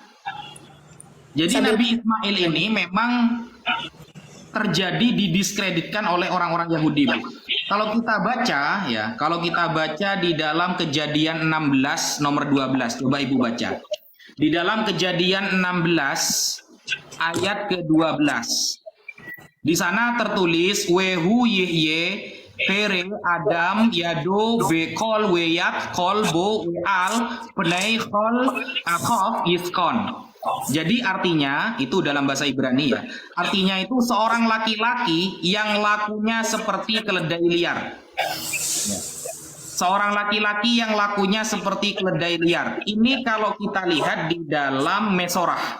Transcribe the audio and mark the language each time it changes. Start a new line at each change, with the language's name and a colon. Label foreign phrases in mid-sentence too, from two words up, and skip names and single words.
Indonesian: Jadi Nabi Ismail ini memang terjadi didiskreditkan oleh orang-orang Yahudi, Bu. Kalau kita baca di dalam Kejadian 16 nomor 12, coba Ibu baca. Di dalam Kejadian 16 ayat ke-12. Di sana tertulis
Hebrew: והוא יהיה פרא אדם ידו בכל ויד כל בו ועל פני כל אחיו ישכון.
Indonesian: Jadi artinya itu dalam bahasa Ibrani ya. Artinya itu seorang laki-laki yang lakunya seperti keledai liar. Seorang laki-laki yang lakunya seperti keledai liar. Ini kalau kita lihat di dalam Mesorah.